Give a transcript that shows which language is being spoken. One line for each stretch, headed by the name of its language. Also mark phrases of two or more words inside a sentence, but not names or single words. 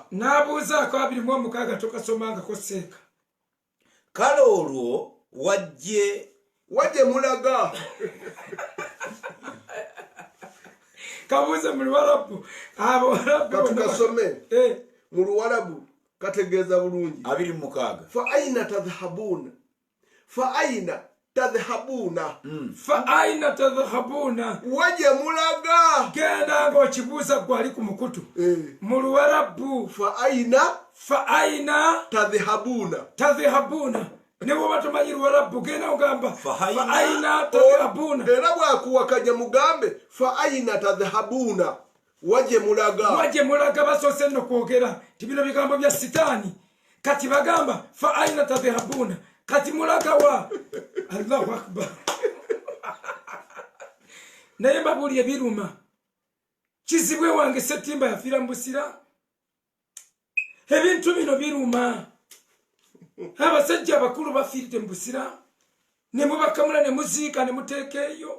Ganda: N'abuuzaako 2:6 tokasomangako seeka. Kale olwo wajje mulaga kabuuze mu Luwarabu katukasome mu Luwarabu kategeeza bulungi 2:6
Arabic: فأين تذهبون
Ganda: waje mulaga genda ng'okibuuza gwali ku mukutu mu Luwarabu
Arabic: فأين
Ganda: tadhhabuna ne bwoba tomanyi Luwarabu genda ogamba
Arabic: فأين تذهبون
Ganda: era bwakuwakanya mugambe
Arabic: فأين تذهبون
Ganda: waje mulaga basoose nno kwogera ti bino bigambo bya sitaani kati bagamba
Arabic: فأين تذهبون
Ganda: kati mulaga wa
Arabic: الله أكبر
Ganda: naye mbabuulire biruma kizibwe wange Settimba yafiira mu Busira ebintu bino biruma abasajja abakulu bafiiridde mu Busira ne mubakamula ne muziika ne muteeka eyo